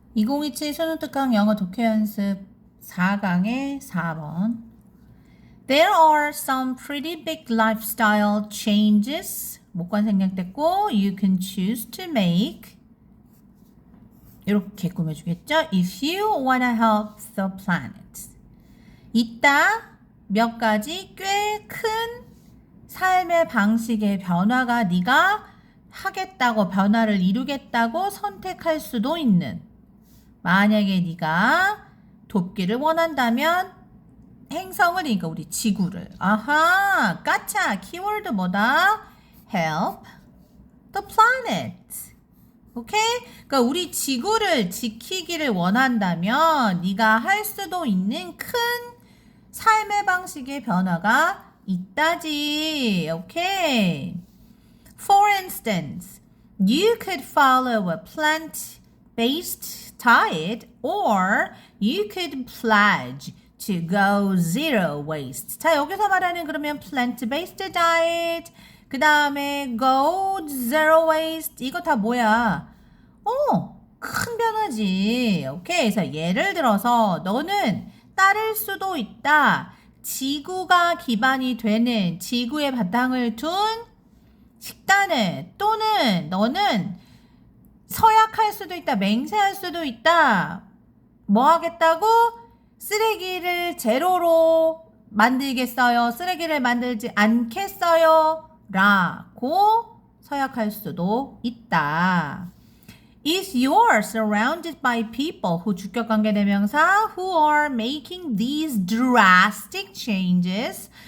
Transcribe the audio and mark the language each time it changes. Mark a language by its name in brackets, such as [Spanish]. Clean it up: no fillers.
[Korean] 2027 수능특강 영어 독해 연습 4강의 4번. [English] There are some pretty big lifestyle changes. [Korean] 목관 생략됐고 [English] you can choose to make. [Korean] 이렇게 꾸며주겠죠? [English] If you wanna help the planet. [Korean] 이따 몇 가지 꽤 큰 삶의 방식의 변화가 네가 하겠다고 변화를 이루겠다고 선택할 수도 있는 만약에 네가 돕기를 원한다면 행성을 그러니까 우리 지구를 아하 까차 키워드 뭐다? [English] help the planet [Korean] 오케이? 그러니까 우리 지구를 지키기를 원한다면 네가 할 수도 있는 큰 삶의 방식의 변화가 있다지 오케이? [English] For instance, you could follow a plant-based diet or you could pledge to go zero waste. [Korean] 자, 여기서 말하는 그러면 [English] plant-based diet, [Korean] 그 다음에 [English] go zero waste, [Korean] 이거 다 뭐야? 큰 변화지. 오케이. 그래서 예를 들어서 너는 따를 수도 있다. 지구가 기반이 되는 지구의 바탕을 둔 식단을 또는 너는 서약할 수도 있다. 맹세할 수도 있다. 뭐 하겠다고? 쓰레기를 제로로 만들겠어요. 쓰레기를 만들지 않겠어요. 라고 서약할 수도 있다. [English] If you are surrounded by people who [Korean] 주격관계대명사 [English] who are making these drastic changes.